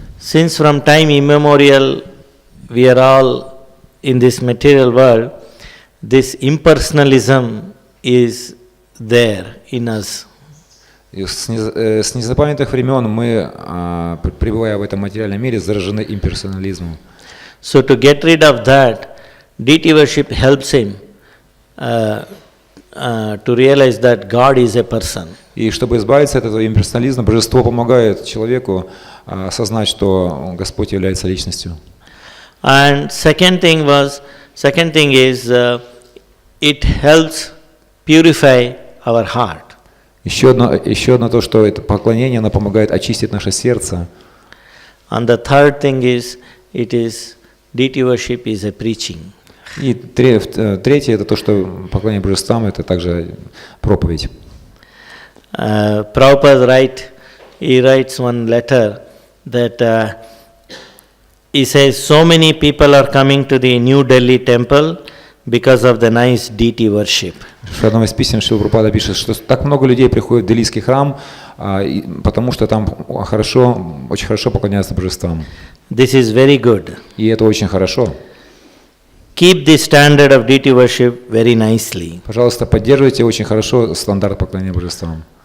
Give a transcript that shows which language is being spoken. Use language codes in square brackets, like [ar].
[en] Since from time immemorial we are all in this material world, this impersonalism is there in us. [ru] И с незапамятных времен мы, пребывая в этом материальном мире, заражены имперсонализмом. [en] So to get rid of that, deity worship helps him to realize that God is a person. [ru] И чтобы избавиться от этого имперсонализма, божество помогает человеку осознать, что Господь является личностью. [en] And second thing is it helps purify our heart. [ru] Еще одно то, что это поклонение, оно помогает очистить наше сердце. [en] And the third thing is deity worship is a preaching. [ru] И третье это то, что поклонение божествам, это также проповедь. [en] Prabhupada writes one letter that he says so many people are coming to the New Delhi temple because of the nice deity worship. [ru] В одном из писем Шрила Прабхупада пишет, что так много людей приходят в Делийский храм, потому что там очень хорошо поклоняются божествам. [en] This is very good. [ru] И это очень хорошо. [en] Keep the standard of deity worship very nicely. [ru] Пожалуйста, поддерживайте очень хорошо стандарт поклонения божествам.